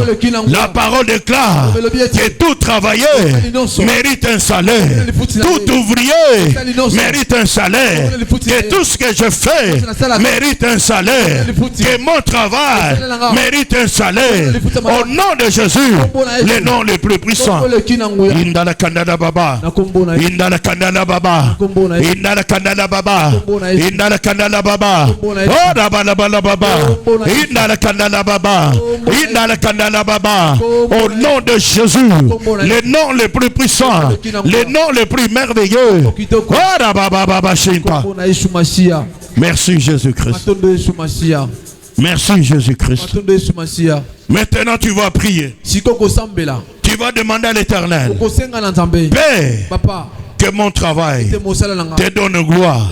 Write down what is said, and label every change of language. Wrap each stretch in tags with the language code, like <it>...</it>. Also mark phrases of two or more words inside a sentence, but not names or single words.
<fr>La parole déclare que tout travailleur mérite un salaire. Tout ouvrier mérite un salaire. Que tout ce que je fais mérite un salaire. Que mon travail mérite un salaire. Au nom de Jésus, le nom le plus puissant. Indala Kandala Baba. Indala Kandala Baba. Indala Kandala Baba. Indala Kandala Baba. Oh Rabala Baba. Indala Kandala Baba. Indala Kandala Baba. Au nom de Jésus, le nom le plus puissant, le nom le plus merveilleux. Merci Jésus-Christ. Merci Jésus-Christ. Maintenant tu vas prier. Tu vas demander à l'Éternel, Père, que mon travail te donne gloire.</fr>